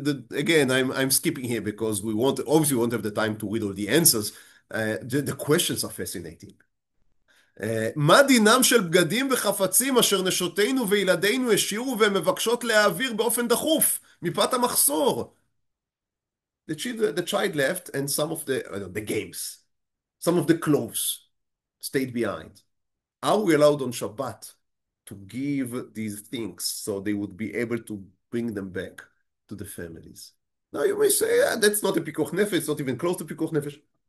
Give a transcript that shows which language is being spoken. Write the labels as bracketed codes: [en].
[en] Again, I'm skipping here because obviously we won't have the time to read all the answers. The questions are fascinating. [he] מה דינם של בגדים וחפצים אשר נשותינו וילדינו השאירו והם מבקשות להעביר באופן דחוף מפאת המחסור? [en] The child left and some of the games, some of the clothes stayed behind. Are we allowed on Shabbat to give these things so they would be able to bring them back to the families? Now you may say, that's not a pikuach nefesh, it's not even close to pikuach nefesh.